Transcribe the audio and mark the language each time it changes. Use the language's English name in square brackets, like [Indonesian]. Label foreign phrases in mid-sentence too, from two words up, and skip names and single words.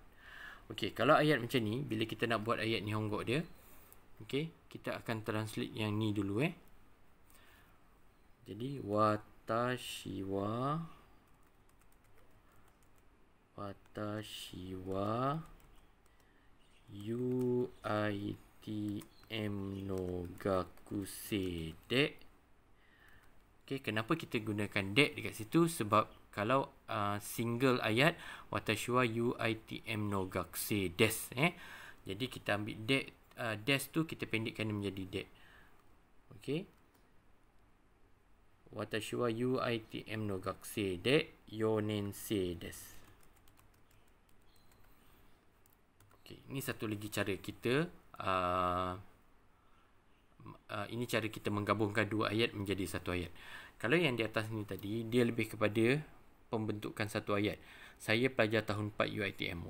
[Malay] Okey, kalau ayat macam ni, bila kita nak buat ayat Nihongo dia, okey, kita akan translate yang ni dulu Jadi [Japanese] 私はUITMの学生で. [Malay] Okey, kenapa kita gunakan de dekat situ? Sebab kalau single ayat [Japanese] 私はUITMの学生です [Malay] jadi kita ambil de, desu tu kita pendekkan menjadi de. [Japanese] Okey, 私はUITMの学生で四年生です. [Malay] Okey, ini satu lagi cara kita ini cara kita menggabungkan dua ayat menjadi satu ayat. Kalau yang di atas ni tadi, dia lebih kepada pembentukan satu ayat. Saya pelajar tahun 4 UITM.